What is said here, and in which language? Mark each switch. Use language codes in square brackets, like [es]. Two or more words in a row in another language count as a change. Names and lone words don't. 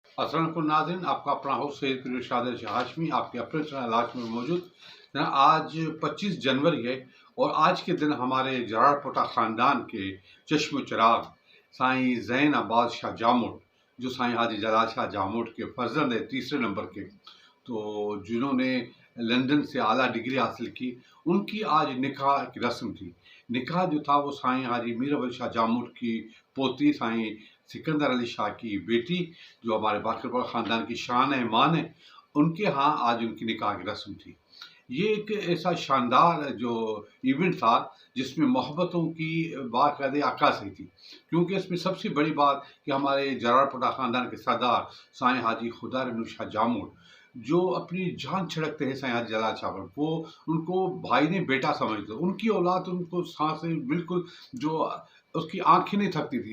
[hi] अस्सलाम नाज़रीन, आपका अपना होस्ट सैयद पीर इरशाद हाशमी आपके अपने चैनल आज में मौजूद। आज 25 जनवरी है और आज के दिन हमारे जरारपोटा ख़ानदान के चश्म चिराग साईं ज़ैन अब्बास शाह जामुट, जो साईं हाजी जलाल शाह जामुट के फर्जंद है तीसरे नंबर के, तो जिन्होंने लंदन से आला डिग्री हासिल की, उनकी आज निकाह की रस्म थी। निकाह जो था वो साईं हाजी मीर अवल शाह जामुट की पोती साईं सिकंदर अली शाह की बेटी, जो हमारे बाकरपुरा ख़ानदान की शान है, मान है, उनके यहाँ आज उनकी निकाह की रस्म थी। ये एक ऐसा शानदार जो इवेंट था जिसमें मोहब्बतों की बाकायदे अक्कासी थी, क्योंकि इसमें सबसे बड़ी बात कि हमारे जरारपोटा ख़ानदान के सरदार साईं हाजी खुदा शाह जामुट, जो अपनी जान छिड़कते हैं साईं हाजी जलाल शाह पर, वो उनको भाई ने बेटा समझते, उनकी औलाद उनको सांसें बिल्कुल जो उसकी आंखें नहीं थकती थी।